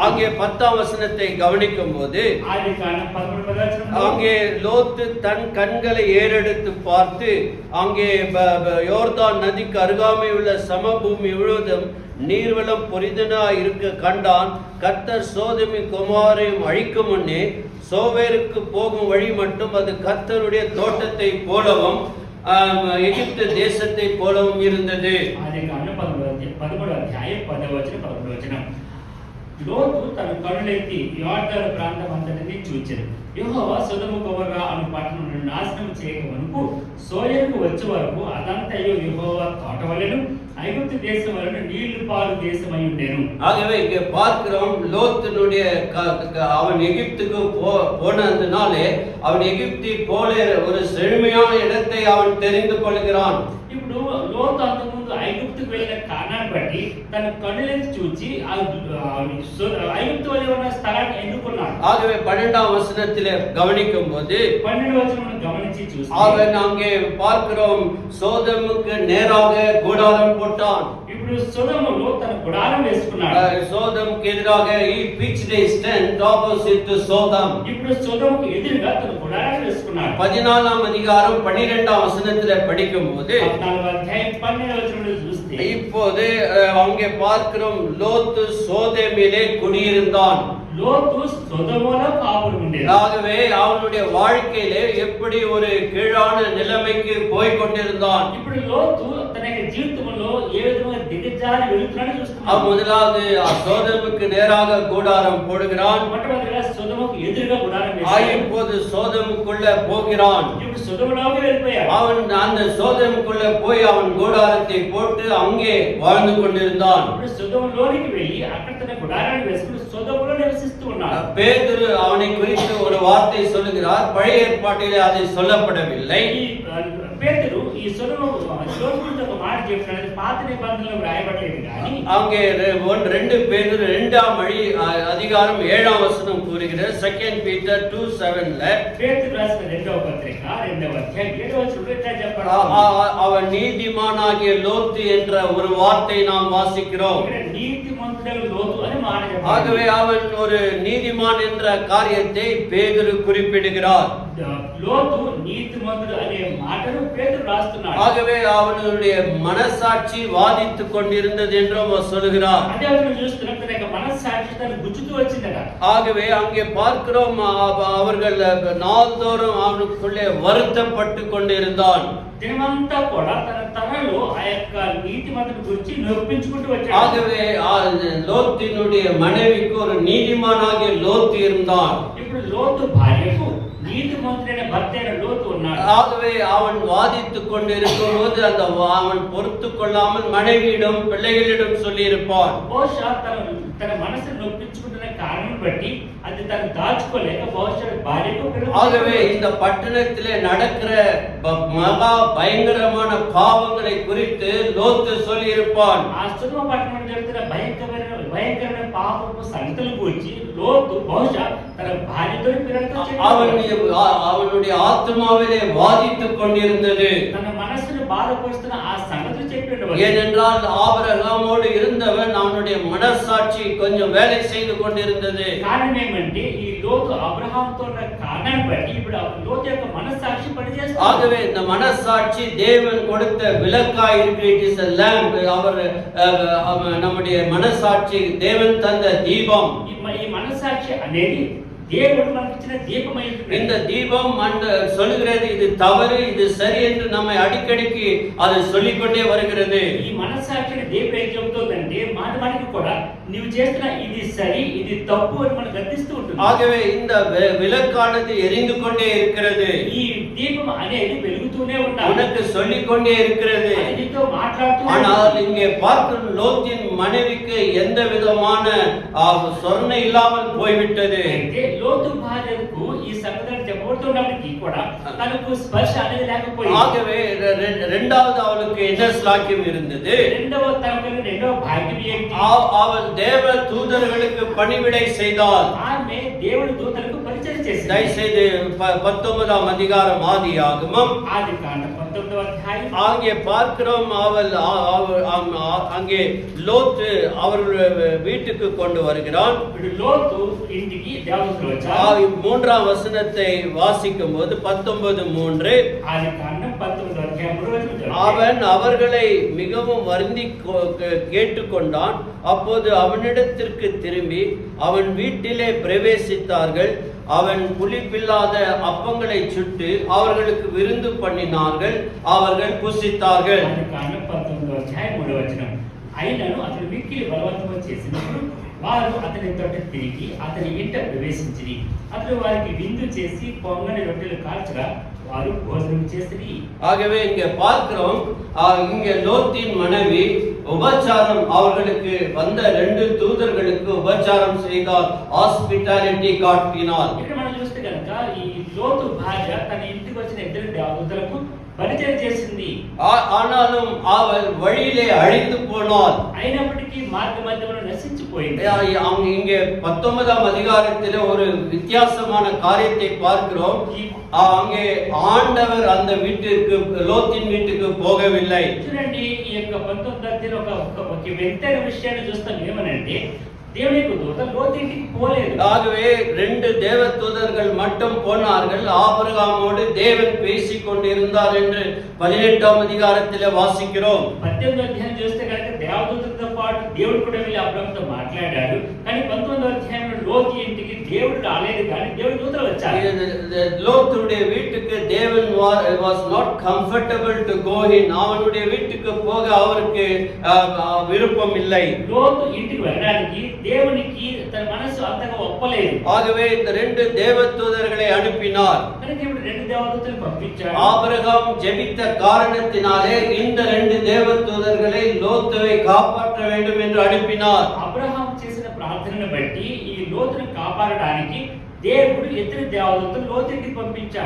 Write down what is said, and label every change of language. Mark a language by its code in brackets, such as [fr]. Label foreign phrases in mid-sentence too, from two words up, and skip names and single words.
[ta] அங்கே 10ஆம் வசனத்தை கவனிக்கும் போது [te] ఆదికాండం 11వ వచనం [ta] அங்கே லோத்து தன் கண்களை ஏறெடுத்து பார்த்து அங்கே யோர்தான் நதிக்கு அருகாமை உள்ள சமபூமி முழுவதும் நீர்வளம் பொரிதனா இருக்க கண்டான். கர்த்தர் சோதோமின் கொமோரையும் அழிக்கும் முன்னே சோவேருக்கு போகும் வழி மட்டும் அது கர்த்தருடைய தோட்டத்தை போலவும் எகிப்து தேசத்தை போலவும் இருந்தது. [te] ఆదికాండం 11వ అధ్యాయం 10వ వచనం 11వ వచనం. లోతు తన కన్నులెత్తి యోర్దాను ప్రాంతం అంతటిని చూచెను. యెహోవా సొదొమ గొమొర్రా అను పట్టణములను నాశనం చేయక మునుపు సోయరుకు వచ్చే వరకు అదంతయు యెహోవా తోట వలెను [ta] ஐகுப்து தேசம் வரை நீళ్లు பாரு தேசமாய் [te] ఉండెను. [ta] ஆகவே இங்கே பார்க்கிறோம் லோத்தினுடைய அவன் எகிப்துக்கு போனதுனாலே அவன் எகிப்தி போல ஒரு செழுமையான இடத்தை அவன் தெரிந்து கொள்கிறான். [te] ఇప్పుడు లోతు అంతకుముందు ఐగుప్తుకు వెళ్ళిన కారణాన్ని బట్టి తన కన్నులెత్తి చూచి ఐగుప్తు వలె ఉన్న స్థలాన్ని ఎన్నుకున్నాడు. [ta] ஆகவே 12ஆம் வசனத்திலே கவனிக்கும் போது [te] 12వ వచనం గమనించి చూస్తే [ta] அவன் அங்கே பார்க்கிறோம் சோதோமுக்கு நேராக கூடாரம் போட்டான். [te] ఇప్పుడు సొదొమలో తన గుడారం వేసుకున్నాడు. [ta] சோதோமுக்கு எதிராக [en] he pitched his tent opposite to Sodom. [te] ఇప్పుడు సొదొమకు ఎదురుగా తన గుడారం వేసుకున్నాడు. [ta] 14ஆம் அதிகாரம் 12ஆம் வசனத்திலே படிக்கும்போது [te] 14వ అధ్యాయం 12వ వచనంలో చూస్తే [ta] இப்போது அங்கே பார்க்கிறோம் லோத்து சோதோமிலே குடியிருந்தான். [te] లోతు సొదొమలో కాపురం ఉండేది. [ta] ஆகவே அவனுடைய வாழ்க்கையிலே எப்படி ஒரு கீழான நிலைமைக்கு போய் கொண்டிருந்தான். [te] ఇప్పుడు లోతు తన జీవితంలో ఏ విధంగా దిగజారి వెళుతున్నాడో చూస్తున్నాం. [ta] முதலாவது சோதோமுக்கு நேராக கூடாரம் போடுகிறான். [te] మొట్టమొదటిగా సొదొమకు ఎదురుగా గుడారం వేశాడు. [ta] இப்போது சோதோமுக்குள்ள போகிறான். [te] ఇప్పుడు సొదొమలోకి వెళ్ళిపోయాడు. [ta] அவன் அந்த சோதோமுக்குள்ள போய் அவன் கூடாரத்தை போட்டு அங்கே வாழ்ந்து கொண்டிருந்தான். [te] ఇప్పుడు సొదొమలోనికి వెళ్ళి అక్కడ తన గుడారాన్ని వేసుకుని సొదొమలో నివసిస్తూ ఉన్నాడు. [ta] பேதுரு அவனை குறித்து ஒரு வார்த்தை சொல்லுகிறார். பழைய ஏற்பாட்டிலே அது சொல்லப்படவில்லை. [te] పేతురు ఈ సొదొమకు గురించి ఒక మాట చెప్తున్నాడు. పాత నిబంధనలో రాయబడలేదు కానీ [ta] அங்கே 2 பேதுரு 2ஆம் அதிகாரம் 7ஆம் வசனம் கூறுகிறது. 2 Peter 2:7ல [te] పేతురు రాసిన 2వ పత్రిక 2వ అధ్యాయం 7వ వచనంలో ఇట్లా చెప్పాడు. [ta] அவன் நீதிமானாகிய லோத்து என்ற ஒரு வார்த்தை நாம் வாசிக்கிறோம். [te] ఇక్కడ నీతిమంతుడైన లోతు అని మాట చెప్పాడు. [ta] ஆகவே அவன் ஒரு நீதிமான் என்ற காரியத்தை பேதுரு குறிப்பிடுகிறார். [te] లోతు నీతిమంతుడు అనే మాటను పేతురు రాస్తున్నాడు. [ta] ஆகவே அவனுடைய மனசாட்சி வாதித்துக் கொண்டிருந்தது என்றும் அவர் சொல்கிறார். [te] అదే మనం చూస్తున్నాం. తన మనస్సాక్షి తన గుచ్చుతూ వచ్చిందట. [ta] ஆகவே அங்கே பார்க்கிறோம் அவர்கள் நாள்தோறும் அவனுக்குள்ளே வருத்தப்பட்டு கொண்டிருந்தான். [te] దినమంతా కూడా తనలో ఆ యొక్క నీతిమంతుడి గురించి నొప్పించుకుంటూ వచ్చాడు. [ta] ஆகவே லோத்தினுடைய மனைவிக்கு ஒரு நீதிமானாகிய லோத்து இருந்தான். [te] ఇప్పుడు లోతు భార్యకు నీతిమంతుడైన భర్త అయిన లోతు ఉన్నాడు. [ta] ஆகவே அவன் வாதித்துக் கொண்டிருக்கும் போது அவன் பொறுத்து கொள்ளாமல் மனைவியிடம் பிள்ளைகளிடம் சொல்லி இருப்பான். [te] బహుశా తన మనసును నొప్పించుకుంటున్న కారణం బట్టి అది తను దాచుకోలేక బహుశా భార్యకు [ta] ஆகவே இந்த பட்டணத்திலே நடக்கிற மகா பயங்கரமான பாவங்களை குறித்து லோத்து சொல்லி இருப்பான். [te] ఆ సొదొమ పట్టణంలో జరుగుతున్న భయంకరమైన పాపపు సంగతుల గురించి లోతు బహుశా తన భార్యతో పిల్లలతో [ta] அவனுடைய ஆத்மாவிலே வாதித்துக் கொண்டிருந்தது. [te] తన మనసును బాధపరుస్తున్న ఆ సంగతులు చెప్పి ఉండవచ్చు. [ta] ஏனென்றால் ஆபிரகாமோடு இருந்தவன் அவனுடைய மனசாட்சி கொஞ்சம் வேலை செய்து கொண்டிருந்தது. [te] కారణం ఏమంటే ఈ లోతు అబ్రహాముతో ఉన్న కారణాన్ని బట్టి ఇప్పుడు లోతు యొక్క మనస్సాక్షి పనిచేస్తుంది. [ta] ஆகவே இந்த மனசாட்சி தேவன் கொடுத்த விளக்காய் இருக்கு. [en] it is a lamp. [ta] அவர் நம்முடைய மனசாட்சி தேவன் தந்த தீபம். [te] ఈ మనస్సాక్షి అనేది దేవుడు మనకి ఇచ్చిన దీపమై ఉంటుంది. [ta] இந்த தீபம் சொல்லுகிறது இது தவறு இது சரி என்று நம்மை அடிக்கடிக்கு அது சொல்லிக்கொண்டே வருகிறது. [te] ఈ మనస్సాక్షిని దేవుడు ఏం చెబుతుందంటే మాటి మాటికి కూడా నువ్వు చేస్తున్న ఇది సరి ఇది తప్పు అని మనం గర్తిస్తూ ఉంటుంది. [ta] ஆகவே இந்த விளக்கானது எரிந்து கொண்டே இருக்கிறது. [te] ఈ దీపం అనేది వెలుగుతూనే ఉండాలి. [ta] உனக்கு சொல்லிக் கொண்டே இருக்கிறது. [te] నీతో మాట్లాడుతూ. [ta] ஆனால் இங்கே பார்க்கும் லோத்தின் மனைவிக்கு எந்த விதமான சொர்ணை இல்லாமல் போய்விட்டது. [te] లోతు భార్యకు ఈ సంగతులు చెప్పబడుతున్నప్పటికీ కూడా తనకు స్పర్శ అనేది లేకపోయింది. [ta] ஆகவே இரண்டாவது அவளுக்கு என்ன ஸ்லாக்கியம் இருந்தது? [te] రెండవ భాగ్యం ఏంటి? [ta] அவள் தேவ தூதர்களுக்கு பணிவிடை செய்தாள். [te] ఆమె దేవుడి దూతలకు పరిచయం చేసింది. [ta] தயவுசெய்து 19ஆம் அதிகாரம் ஆதியாகமம் [te] ஆதிகாண்டம் 19వ అధ్యాయం [ta] அங்கே பார்க்கிறோம். அவள் அங்கே லோத்து அவர்கள் வீட்டுக்கு கொண்டு வருகிறான். [te] லோத்து ఇంటికి దేవదూతలు వచ్చారు. [ta] 3ஆம் வசனத்தை வாசிக்கும் போது 19:3 [te] ஆதிகாண்டம் 19వ అధ్యాయం 3వ వచనం. [ta] அவன் அவர்களை மிகவும் வருந்தி கேட்டுக்கொண்டான். அப்போது அவனிடத்திற்கு திரும்பி அவன் வீட்டிலே பிரவேசித்தார்கள். அவன் புளிப்பில்லாத அப்பங்களை சுட்டு அவர்களுக்கு விருந்து பண்ணினார்கள். அவர்கள் புசித்தார்கள். [te] ఆదికాండం 19వ అధ్యాయం 3వ వచనం. అయినను అతడు మిక్కిలి బలవంతము చేసినప్పుడు వారు అతని తోట తిరిగి అతని ఇంట ప్రవేశించిరి. అతడు వారికి విందు చేసి పొంగని రొట్టెలు కాల్చగా వారు భోజనం చేసిరి. [ta] ஆகவே இங்கே பார்க்கிறோம், இங்கே லோத்தின் மனைவி உபச்சாரம், அவர்களுக்கு வந்த 2 தூதர்களுக்கு உபச்சாரம் செய்தால், ஹாஸ்பிட்டாலிட்டி காட்டினார். [te] ఇక్కడ మనం చూస్తే కనుక ఈ లోతు భార్య తన ఇంటికి వచ్చిన 2 దేవదూతలకు పరిచయం చేసింది. [ta] ஆனாலும் அவள் வழியிலே அழிந்து போனாள். [te] అయినప్పటికీ మార్గ మధ్యలో నశించిపోయింది. [ta] இங்கே 19ஆம் அதிகாரத்திலே ஒரு வித்தியாசமான காரியத்தை பார்க்கிறோம். அங்கே ஆண்டவர் அந்த வீட்டிற்கு, லோத்தின் வீட்டுக்கு போகவில்லை. [te] చూడండి, ఈ యొక్క 19వ అధ్యాయంలో ఒక వింతైన విషయాన్ని చూస్తాం. ఏమనంటే దేవుని దూత లోతు ఇంటికి పోలేదు. [ta] ஆகவே 2 தேவதூதர்கள் மட்டும் போனார்கள். ஆபிரகாமோடு தேவன் பேசிக் கொண்டிருந்தார் என்று 18ஆம் அதிகாரத்திலே வாசிக்கிறோம். [te] 18వ అధ్యాయం చూస్తే కనుక దేవదూతలతో పాటు దేవుడు కూడా వెళ్ళి అబ్రహాముతో మాట్లాడాడు. కానీ 19వ అధ్యాయంలో లోతు ఇంటికి దేవుడు రాలేదు, కానీ దేవుడి దూతలు వచ్చారు. [ta] லோத்துடைய வீட்டுக்கு தேவன் [en] was not comfortable to go in. [ta] அவனுடைய வீட்டுக்கு போக அவருக்கு விருப்பம் இல்லை. [te] లోతు ఇంటికి వెళ్ళడానికి దేవునికి తన మనసు అంతగా ఒప్పలేదు. [ta] ஆகவே இந்த 2 தேவதூதர்களை அனுப்பினார். [te] కనుక ఇప్పుడు 2 దేవదూతలను పంపించాడు. [ta] ஆபிரகாம் ஜெபித்த காரணத்தினாலே இந்த 2 தேவதூதர்களை லோத்துவை காப்பாற்ற வேண்டும் என்று அனுப்பினார். [te] అబ్రహాము చేసిన ప్రార్థనను బట్టి ఈ లోతును కాపాడడానికి దేవుడు 2 దేవదూతలు లోతుకి పంపించాడు.